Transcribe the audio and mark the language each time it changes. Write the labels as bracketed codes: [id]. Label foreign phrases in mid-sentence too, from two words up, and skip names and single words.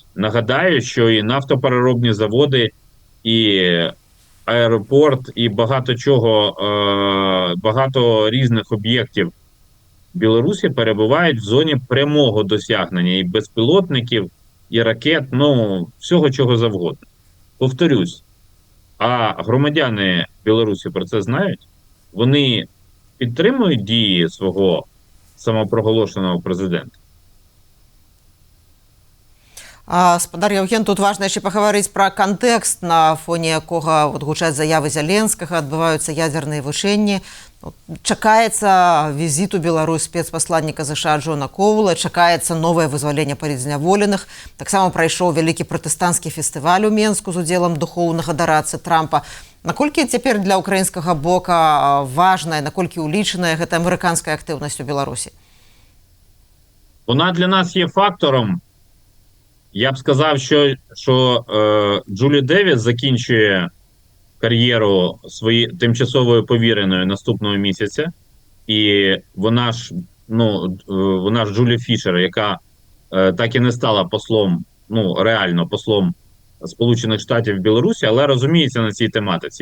[uk] Нагадаю, що і нафтопереробні заводи, і аеропорт, і багато чого, багато різних об'єктів Білорусі перебувають в зоні прямого досягнення і безпілотників, і ракет, всього чого завгодно. Повторюсь, а громадяни Білорусі про це знають? Вони підтримують дії свого самопроголошеного президента? [be] Спадар Яўген, тут важна яшчэ пагаварыць пра кантэкст, на фоне якога гучаць заявы Зяленскага, адбываюцца ядзерныя вучэнні. Чакаецца візіт у Беларусь спецпасланніка ЗША Джона Коула, чакаецца новае вызваленне палітзняволеных. Таксама прайшоў вялікі пратэстанцкі фестываль у Менску з удзелам духоўнага дарадцы Трампа. Наколькі цяпер для украінскага бока важная, наколькі ўлічаная гэта амерыканская актыўнасць у Беларусі? [uk] Вона для нас є фактором. Я б сказав, що Джулі Девіс закінчує кар'єру тимчасовою повіреною наступного місяця. І вона ж Джулі Фішер, яка так і не стала послом, реально послом Сполучених Штатів в Білорусі, але розуміється на цій тематиці.